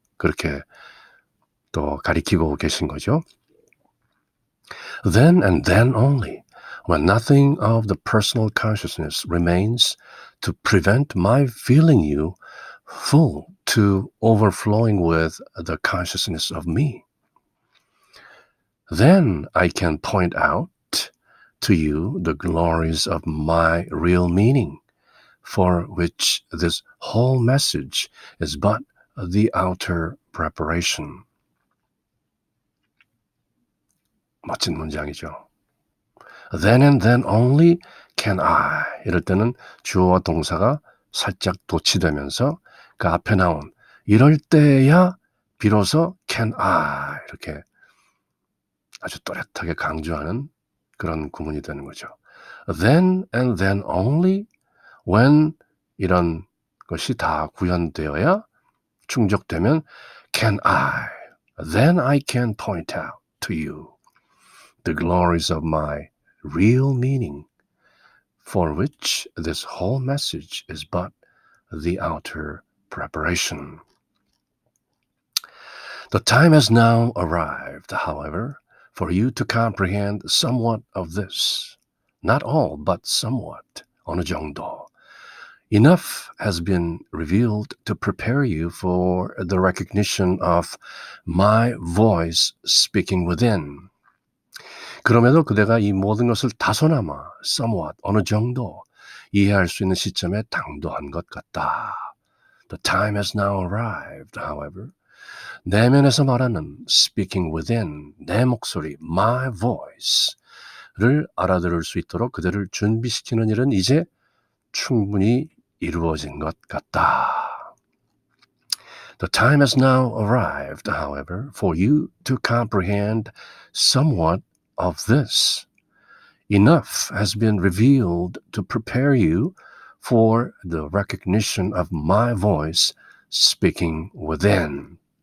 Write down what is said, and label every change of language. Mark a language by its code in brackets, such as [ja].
[ko] 그렇게 또 가리키고 계신 거죠. [en] Then and then only, when nothing of the personal consciousness remains to prevent my feeling you full to overflowing with the consciousness of me, then I can point out to you the glories of my real meaning, for which this whole message is but the outer preparation. [ko] 멋진 문장이죠. [en] Then and then only can I. [ko] 이럴 때는 주어와 동사가 살짝 도치되면서 그 앞에 나온 이럴 때야 비로소 [en] can I, [ko] 이렇게 아주 또렷하게 강조하는 그런 구문이 되는 거죠. [en] Then and then only, when [ko] 이런 것이 다 구현되어야 충족되면 [en] can I, then I can point out to you the glories of my real meaning, for which this whole message is but the outer preparation. The time has now arrived, however, for you to comprehend somewhat of this. Not all, but somewhat. [ko] 어느 정도. [en] Enough has been revealed to prepare you for the recognition of my voice speaking within. [ko] 그럼에도 그대가 이 모든 것을 다소나마, somewhat, 어느 정도 이해할 수 있는 시점에 당도한 것 같다. [en] The time has now arrived, however. [ko] 내면에서 말하는 [en] speaking within, [ko] 내 목소리, [en] my voice를 [ko] 알아들을 수 있도록 그대를 준비시키는 일은 이제 충분히 이루어진 것 같다. [en] The time has now arrived, however, for you to comprehend somewhat of this. Enough has been revealed to prepare you for the recognition of my voice speaking within.